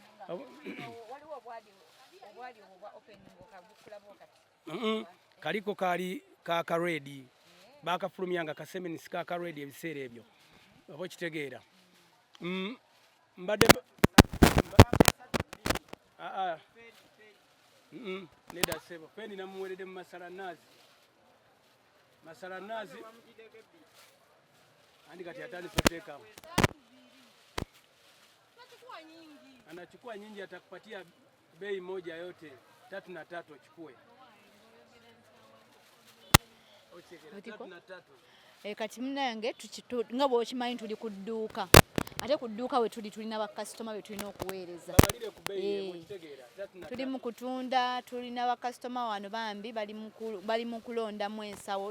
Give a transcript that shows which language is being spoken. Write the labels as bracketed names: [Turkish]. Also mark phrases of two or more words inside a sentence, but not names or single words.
[Ganda] kaliko kaali kaka redi bakafulumyanga ka semenisi kaka redi ebiseera ebyo oba okitegeera mbadde neda sebo peni namuweredde mu masalanazi andi kati atandise kuteekamu [Swahili] anachukua nyingi atakupatia bei moja yote 3 na 3 ochukue [Ganda] kati munange nga bw'okimanyi tuli ku dduuka ate ku dduuka we tulina bakasitoma be tulina okuweereza tuli mu kutunda tulina bakasitoma wano bambi bali mu kulondamu ensawo